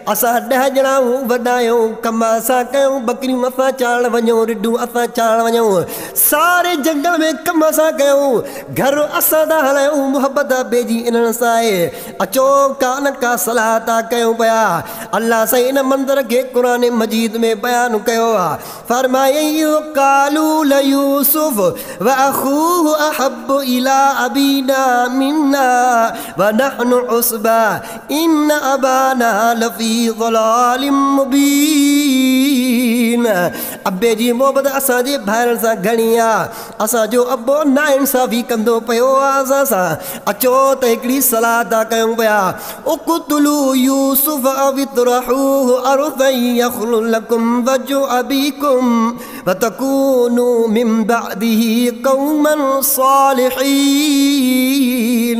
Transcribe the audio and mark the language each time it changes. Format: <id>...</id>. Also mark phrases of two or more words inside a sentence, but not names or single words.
<sd>असां 10 ॼणा वॾा आहियूं, कम असां कयूं, बकरियूं असां चाढ़ण वञूं, रिढूं असां चाढ़ण वञूं, सारे जंगल में कम असां कयूं, घर असां था हलायूं। मुहबत अबे जी इन्हनि सां आहे। अचो कान का सलाह था कयूं पिया। अल्लाह साईं इन मंदर खे क़ुरान मजीद में बयानु कयो आहे।</sd> <ar>फरमायईं कालू قالوا ليوسف وأخوه أحب إلى أبينا منا ونحن عصبة إن أبانا لفي ضلال مبين.</ar> <sd>अब्बे जी मोहब्बत असांजे भाइरनि सां घणी आहे. असांजो अब्बो नाइंसाफ़ी कंदो पियो आहे असां सां. अचो त हिकिड़ी सलाह था कयूं पिया.</sd> <ar>اقتلوا يوسف أو اطرحوه أرضا يخل لكم وجه أبيكم وتكونوا من بعده قوما صالحين.</ar>